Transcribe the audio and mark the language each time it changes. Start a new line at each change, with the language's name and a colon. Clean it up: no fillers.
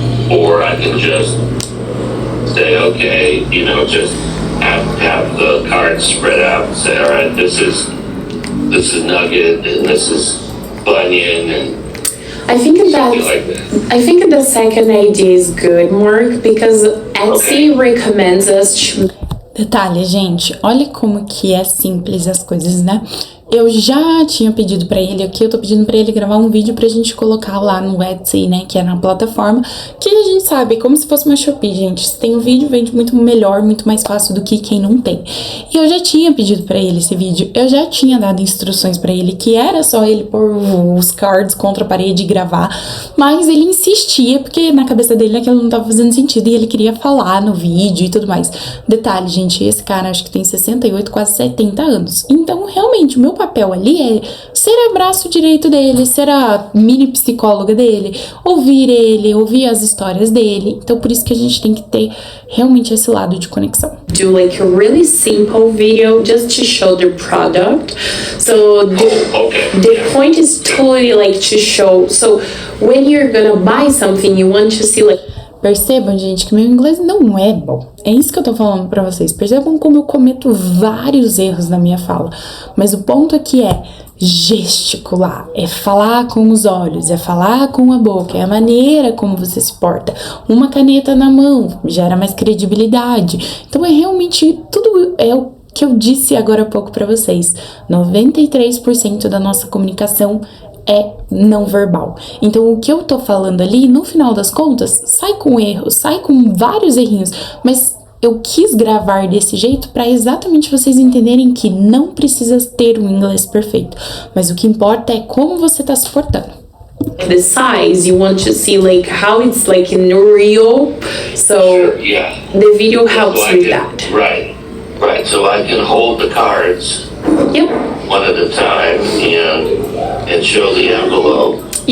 English: or I can just say, okay, just have the cards spread out and say, all right, this is Nugget and this is Bunyan and I think something like that. I think the second idea is good, Mark, because Etsy recommends us to...
Portuguese: Detalhe, gente, olha como que é simples as coisas, né? Eu já tinha pedido pra ele aqui, eu tô pedindo pra ele gravar um vídeo pra gente colocar lá no Etsy, né, que é na plataforma, que a gente sabe, como se fosse uma Shopee, gente. Se tem um vídeo, vende muito melhor, muito mais fácil do que quem não tem. E eu já tinha pedido pra ele esse vídeo, eu já tinha dado instruções pra ele, que era só ele pôr os cards contra a parede e gravar, mas ele insistia, porque na cabeça dele aquilo não tava fazendo sentido, e ele queria falar no vídeo e tudo mais. Detalhe, gente, esse cara acho que tem 68, quase 70 anos. Então, realmente, o meu papel ali é ser o braço direito dele, ser a mini psicóloga dele, ouvir as histórias dele. Então, por isso que a gente tem que ter realmente esse lado de conexão.
English: Do like a really simple video just to show the product. So the point is totally like to show. So when you're gonna buy something, you want to see like.
Portuguese: Percebam, gente, que meu inglês não é bom. É isso que eu tô falando pra vocês. Percebam como eu cometo vários erros na minha fala. Mas o ponto aqui é gesticular, é falar com os olhos, é falar com a boca, é a maneira como você se porta. Uma caneta na mão gera mais credibilidade. Então é realmente tudo é o que eu disse agora há pouco pra vocês. 93% da nossa comunicação é não verbal. Então, o que eu tô falando ali, no final das contas, sai com erros, sai com vários errinhos, mas eu quis gravar desse jeito para exatamente vocês entenderem que não precisa ter um inglês perfeito, mas o que importa é como você tá se portando.
English: The size, you want to see like how it's like in real, so the video helps with that. Right, so I can hold the cards one at a time and show the envelope.